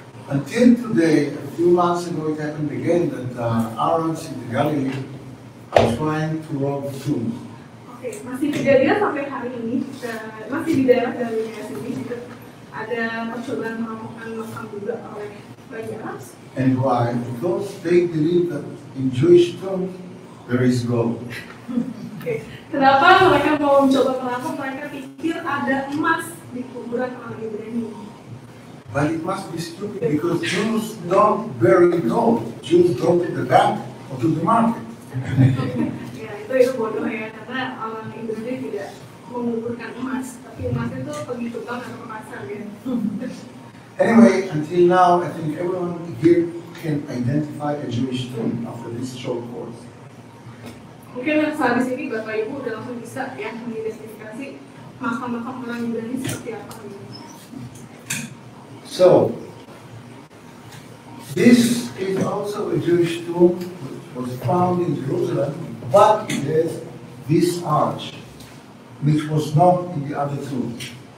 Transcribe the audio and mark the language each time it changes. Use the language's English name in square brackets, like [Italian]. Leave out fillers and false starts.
[English] Until today, a few months ago, it happened again that Arabs in the Galilee are trying to rob the tomb. [Indonesian] Oke, masih kejadian sampai hari ini, masih di daerah dari sini juga ada percobaan merobohkan makam juga oleh Tiberias. [English] And why? Because they believe that in Jewish tomb there is gold. [Indonesian] Oke, kenapa mereka mau mencoba merampok? Mereka pikir ada emas di kuburan orang Ibrani. [English] But it must be stupid because Jews don't bury gold. Jews go to the bank or to the market. [Indonesian] Ya, itu bodoh ya, karena orang Ibrani tidak menguburkan emas, tapi emas itu pergi ke bank atau ke pasar ya. [English] Anyway, until now, I think everyone here can identify a Jewish tomb after this short course. [Indonesian] Mungkin sehabis ini Bapak Ibu udah langsung bisa ya mengidentifikasi makam-makam orang Ibrani seperti apa gitu. [English] So, this is also a Jewish tomb which was found in Jerusalem, but it has this arch, which was not in the other tombs.